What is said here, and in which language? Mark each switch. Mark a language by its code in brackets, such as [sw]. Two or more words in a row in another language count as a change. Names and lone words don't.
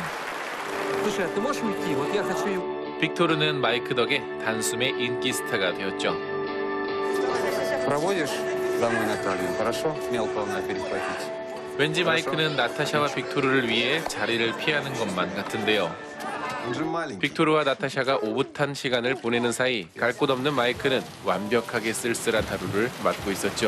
[ru] Слушай, а ты можешь уйти? Вот я хочу... [ko] 빅토르는 마이크 덕에 단숨에 인기 스타가 되었죠. [ru] Проводишь домой Наталью, хорошо? Мелкого на перехватить. [ko] 왠지 마이크는 나타샤와 빅토르를 위해 자리를 피하는 것만 같은데요. [ru] Он же маленький. [ko] 빅토르와 나타샤가 오붓한 시간을 보내는 사이 갈 곳 없는 마이크는 완벽하게 쓸쓸한 하루를 맞고 있었죠.